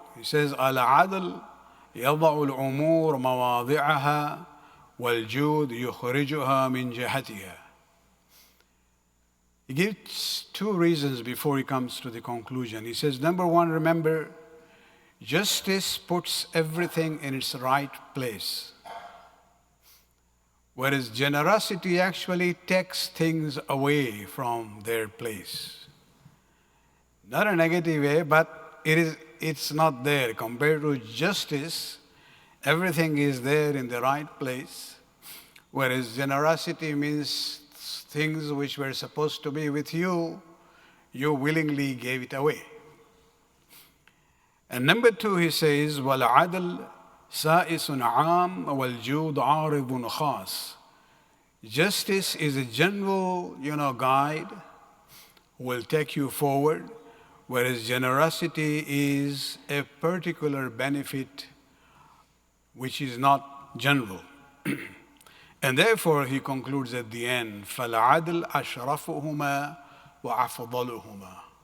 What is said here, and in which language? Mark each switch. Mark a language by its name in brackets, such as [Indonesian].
[English] He says, [Arabic] Al-adl يضع الأمور مواضعها والجود يخرجها من جهتها. [English] He gives two reasons before he comes to the conclusion. He says, number one, remember, justice puts everything in its right place, whereas generosity actually takes things away from their place. Not a negative way, but it's not there. Compared to justice, everything is there in the right place, whereas generosity means things which were supposed to be with you, you willingly gave it away. And number two, he says, [Arabic] وَالْعَدْلُ سَائِسٌ عَامٌ وَالْجُودُ عَارِضٌ خَاصٌ. [English] Justice is a general, guide who will take you forward, whereas generosity is a particular benefit which is not general. And therefore, he concludes at the end, [Arabic] فَالْعَدْلُ أَشْرَفُهُمَا وَأَفْضَلُهُمَا.